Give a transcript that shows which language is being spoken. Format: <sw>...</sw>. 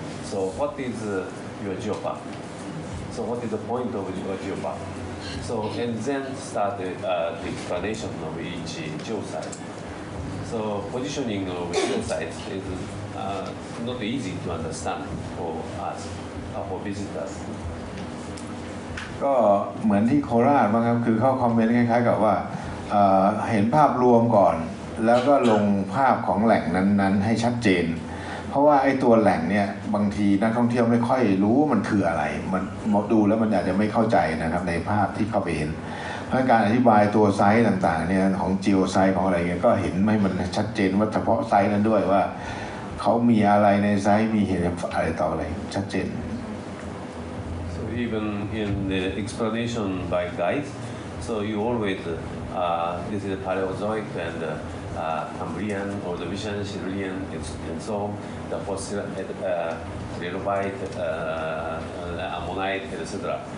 <en>So what is your geopark? So what is the point of your geopark? So and then start the explanation of each geosite. So positioning of geosites is not easy to understand for us, for visitors.</en> <th>ก็เหมือนที่โคราชบ้างครับคือเขาคอมเมนต์คล้ายๆกับว่าเห็นภาพรวมก่อนแล้วก็ลงภาพของแหล่งนั้นๆให้ชัดเจนเพราะว่าไอ้ตัวแหล่งเนี่ยบางทีนักท่องเที่ยวไม่ค่อยรู้ว่ามันคืออะไรมันดูแล้วมันอาจจะไม่เข้าใจนะครับในภาพที่เข้าไปเห็นเพราะการอธิบายตัวไซส์ต่างๆเนี่ยของจีโอไซส์ของอะไรเงี้ยก็เห็นให้มันชัดเจนว่าเฉพาะไซส์นั้นด้วยว่าเขามีอะไรในไซส์มีเหตุอะไรต่ออะไรชัดเจน</th> <en>So even in the explanation by guides, so you always this is Paleozoic and Cambrian, Ordovician, Silurian, and so on. The fossil, trilobite, ammonite, etc.</en>